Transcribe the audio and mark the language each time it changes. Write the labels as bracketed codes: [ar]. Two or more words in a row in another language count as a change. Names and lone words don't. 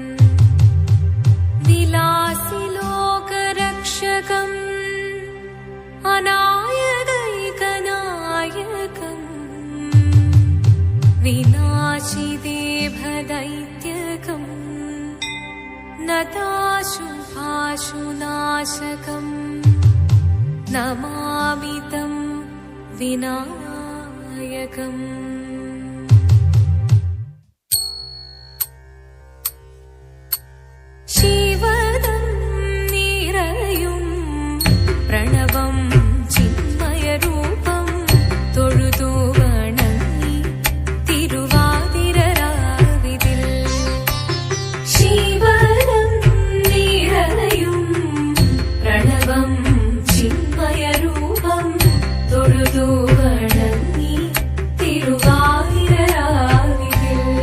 [sa] विलासिलोकरक्षकम् अनायदैकनायकम् विनाशिदेभदैत्यकम् नताशुभाशुनाशकम् नमामि तं विनायकम्. [ml] ശിവദം നിറയും പ്രണവം ചിന്മയരൂപം തൊഴുതു വണങ്ങി തിരുവാതിരരാവിതിൽ. ശിവദം നിറയും പ്രണവം ചിന്മയരൂപം തൊഴുതു വണങ്ങി തിരുവാതിരരാവിതിൽ.